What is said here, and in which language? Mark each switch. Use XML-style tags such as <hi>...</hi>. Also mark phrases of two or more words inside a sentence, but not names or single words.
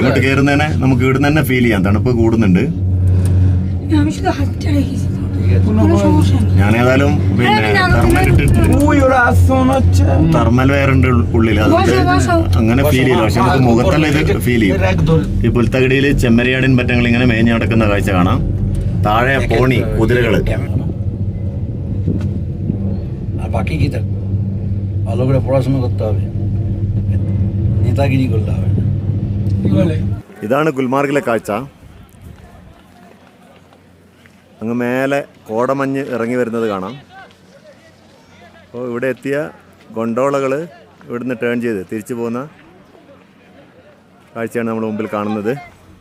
<ml>ഇങ്ങോട്ട് കയറുന്നതിനെ നമുക്ക് ഇവിടുന്ന് തന്നെ ഫീൽ ചെയ്യാം, തണുപ്പ് കൂടുന്നുണ്ട്. ഞാനേതായാലും പിന്നെ</ml> <en>thermal wear</en> <ml>ഉണ്ട് ഉള്ളിൽ, അതുകൊണ്ട് അങ്ങനെ ഫീൽ ചെയ്യില്ല. പക്ഷെ നമുക്ക് മുഖത്തെല്ലാം ഇത് ഫീൽ ചെയ്യും. ഈ പുൽത്തകിടിയിൽ ചെമ്മരിയാടിൻ പറ്റങ്ങൾ ഇങ്ങനെ മേഞ്ഞ് നടക്കുന്ന കാഴ്ച കാണാം. താഴെ പോണി കുതിരകള്.</ml> <bn>ভালো করে পড়াশোনা করতে হবে, নেতাগিরি করতে হবে।</bn> <ml>ഇതാണ് ഗുൽമാർഗിലെ കാഴ്ച. അങ്ങ് മേലെ കോടമഞ്ഞ് ഇറങ്ങി വരുന്നത് കാണാം. അപ്പോൾ ഇവിടെ എത്തിയ ഗൊണ്ടോളകൾ ഇവിടുന്ന് ടേൺ ചെയ്ത് തിരിച്ചു പോകുന്ന കാഴ്ചയാണ് നമ്മൾ മുമ്പിൽ കാണുന്നത്.</ml>